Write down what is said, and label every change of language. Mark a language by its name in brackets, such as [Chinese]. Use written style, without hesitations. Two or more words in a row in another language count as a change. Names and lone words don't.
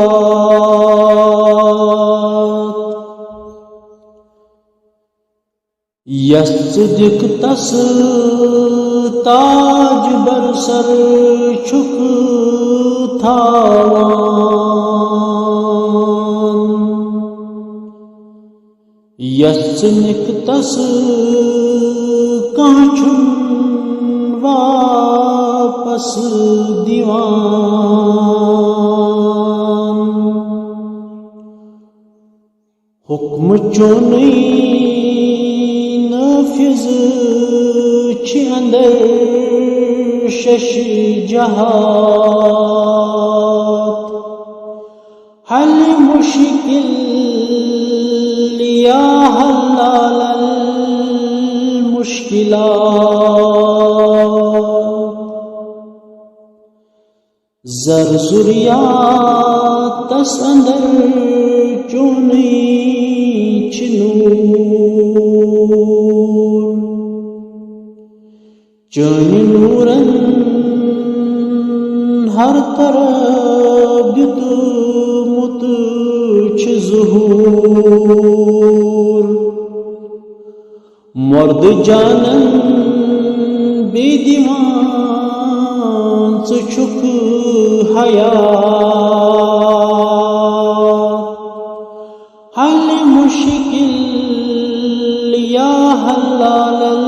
[Kashmiri] المشکلات یصدق تس تاج بر سر چھک تھاوان یصدق تس کانچھن واپس دیوان حکم چونی نافذ چھ اندر شش جہات حل مشکل [Arabic] یا حلال المشکلات [Kashmiri] زر ذریات تس اندر چونی چھ نور چونی نورن ہر طرف دیتمت چھ ظہور مرد جانن بی دیوان چھ چھک حیات حل مشکل [Arabic] یا حلال